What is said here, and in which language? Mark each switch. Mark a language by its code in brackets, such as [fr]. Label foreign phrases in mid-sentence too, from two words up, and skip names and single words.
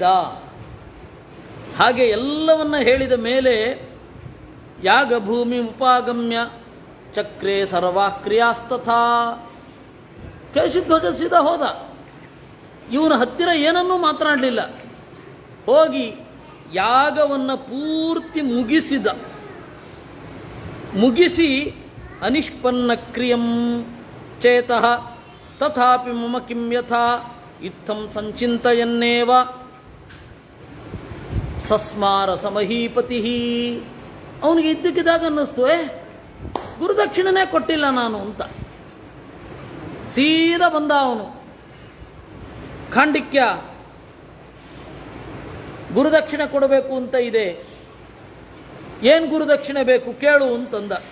[kn] ಹಾಗೆ ಎಲ್ಲವನ್ನ ಹೇಳಿದ ಮೇಲೆ [sa] ಯಾಗ ಭೂಮಿ ಉಪಾಗಮ್ಯ ಚಕ್ರೇ ಸರ್ವಾ ಕ್ರಿಯಾಸ್ತಥಾ. [kn] ಕೇಶಿಧ್ವಜ ಸೀದಾ ಹೋದ, ಇವನ ಹತ್ತಿರ ಏನನ್ನೂ ಮಾತನಾಡಲಿಲ್ಲ. ಹೋಗಿ ಯಾಗವನ್ನು ಪೂರ್ತಿ ಮುಗಿಸಿ [sa] ಅನಿಷ್ಪನ್ನ ಕ್ರಿಯಂ ಚೇತಃ ತಥಾಪಿ ಮಮ ಕಿಂ ಯಥಾ ಇತ್ತಂ ಸಂಚಿಂತಯನ್ನೇವ ಸಸ್ಮಾರ ಸಮಹೀಪತಿ. [kn] ಅವನಿಗೆ ಇದ್ದಕ್ಕಿದ್ದಾಗ ಅನ್ನಿಸ್ತು, ಗುರುದಕ್ಷಿಣೆನೇ ಕೊಟ್ಟಿಲ್ಲ ನಾನು ಅಂತ. ಸೀದಾ ಬಂದ ಅವನು. ಖಾಂಡಿಕ್ಯ, ಗುರುದಕ್ಷಿಣೆ ಕೊಡಬೇಕು ಅಂತ ಇದೆ, ಏನು ಗುರುದಕ್ಷಿಣೆ ಬೇಕು ಕೇಳು ಅಂತಂದ.